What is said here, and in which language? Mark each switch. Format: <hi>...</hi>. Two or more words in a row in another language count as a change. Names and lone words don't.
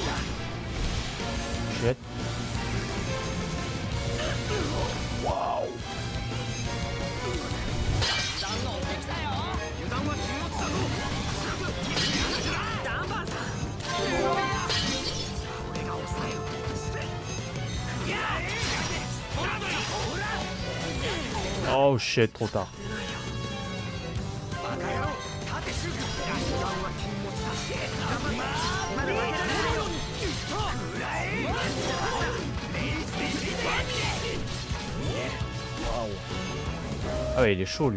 <en>Shit. Wow.</en> <ja>油断が追ってきたよ。油断は禁物だぞ。ダンバーさん俺が抑える。いやほらほらほら。</ja> <en>Oh shit,</en> <fr>trop tard.</fr> <ja>バカ野郎、縦シュート。油断は禁物だ。まだ負けられないよ。くらえ。</ja> <fr>Ah ouais, il est chaud lui.</fr>